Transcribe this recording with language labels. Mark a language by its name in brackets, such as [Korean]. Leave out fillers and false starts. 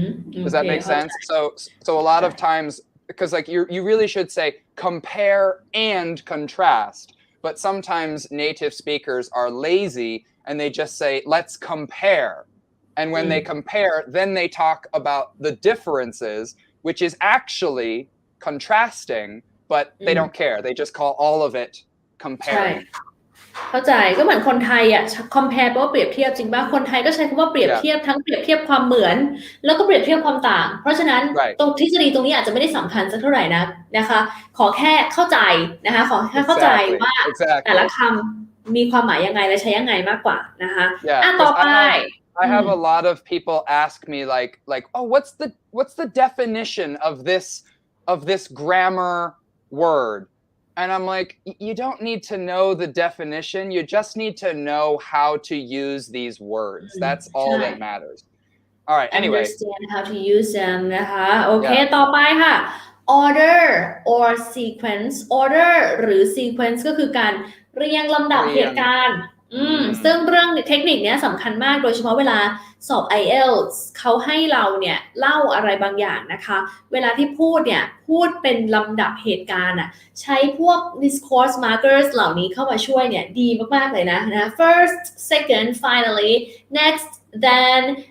[English] does that make sense so a lot of times because like you really should say compare and contrast but sometimes native speakers are lazy and they just say let's compare and when they compare then they talk about the differences which is actually contrasting but they don't care they just call all of it comparing [Thai] เข้าใจก็เหมือนคนไทยcompare แปลว่าเปรียบเทียบจริงป่ะคนไทยก็ใช้คำว่าเปรียบเทียบทั้งเปรียบเทียบความเหมือนแล้วก็เปรียบเทียบความต่างเพราะฉะนั้นตรงทฤษฎีตรงนี้อาจจะไม่ได้สำคัญสักเท่าไหร่นะคะขอแค่เข้าใจนะคะขอแค่เข้าใจว่าแต่ละคำมีความหมายยังไงและใช้ยังไงมากกว่านะคะต่อไป [English] I have a lot of people ask me like oh what's the definition of this grammar word and I'm like you don't need to know the definition you just need to know how to use these words that's all that matters all right anyway understand how to use them [Thai] นะคะโอเคต่อไปค่ะ order or sequence order หรือ sequence ก็คือการเรียงลำดับเหตุการณ์ซึ่งเรื่องเทคนิคนี้สำคัญมากโดยเฉพาะเวลาสอบ IELTS เขาให้เราเนี่ยเล่าอะไรบางอย่างนะคะเวลาที่พูดเนี่ยพูดเป็นลำดับเหตุการณ์ใช้พวก discourse markers เหล่านี้เข้ามาช่วยเนี่ยดีมากๆเลยนะ first second finally next then